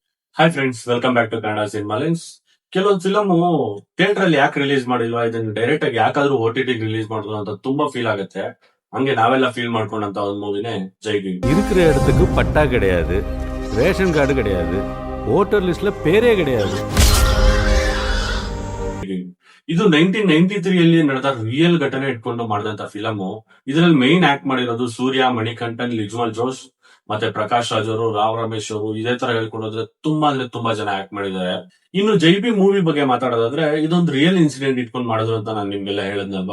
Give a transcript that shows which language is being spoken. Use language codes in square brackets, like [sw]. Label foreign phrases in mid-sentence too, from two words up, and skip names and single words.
[en] Hi friends, welcome back to [kn] ಕನ್ನಡ ಸಿನಿಮಾ ಲಿಂಕ್ಸ್. ಕೆಲವೊಂದು ಫಿಲಮ್ ಥಿಯೇಟರ್ ಅಲ್ಲಿ ಯಾಕೆ ರಿಲೀಸ್ ಮಾಡಿಲ್ವಾ, ಇದನ್ನ ಡೈರೆಕ್ಟ್ ಆಗಿ ಯಾಕಾದ್ರೂ OTT ರಿಲೀಸ್ ಮಾಡಿದ್ರು ಅಂತ ತುಂಬಾ ಫೀಲ್ ಆಗುತ್ತೆ. ಹಂಗೆ ನಾವೆಲ್ಲ ಫೀಲ್ ಮಾಡ್ಕೊಂಡಂತ ಒಂದು ಮೂವಿನೇ ಜೈ ಭೀಮ್. [ta] இருக்கிற இடத்துக்கு பட்டா கிடையாது, [en] ration card [ta] கிடையாது, [en] voter list [ta] பேரே கிடையாது. [kn] ಇದು 1993 ನಡೆದ ರಿಯಲ್ ಘಟನೆ ಇಟ್ಕೊಂಡು ಮಾಡಿದಂತ ಫಿಲಮ್. ಇದರಲ್ಲಿ [en] main act [kn] ಮಾಡಿರೋದು ಸೂರ್ಯ, ಮಣಿಕಂಠನ್, ಲಿಜ್ಮಲ್ ಜೋಶ್ ಮತ್ತೆ ಪ್ರಕಾಶ್ ರಾಜ್ ಅವರು, ರಾವ್ ರಮೇಶ್ ಅವರು. ಇದೇ ತರ ಹೇಳ್ಕೊಂಡೋದ್ರೆ ತುಂಬಾ ಅಂದ್ರೆ ತುಂಬಾ ಜನ ಆಕ್ಟ್ ಮಾಡಿದ್ದಾರೆ. ಇನ್ನು ಜೈ ಭೀಮ್ ಮೂವಿ ಬಗ್ಗೆ ಮಾತಾಡೋದಾದ್ರೆ, ಇದೊಂದು [en] real incident [kn] ಇಟ್ಕೊಂಡು ಮಾಡಿದ್ರು ಅಂತ ನಾನು ನಿಮ್ಗೆಲ್ಲ ಹೇಳದ್ನಲ್ವಾ.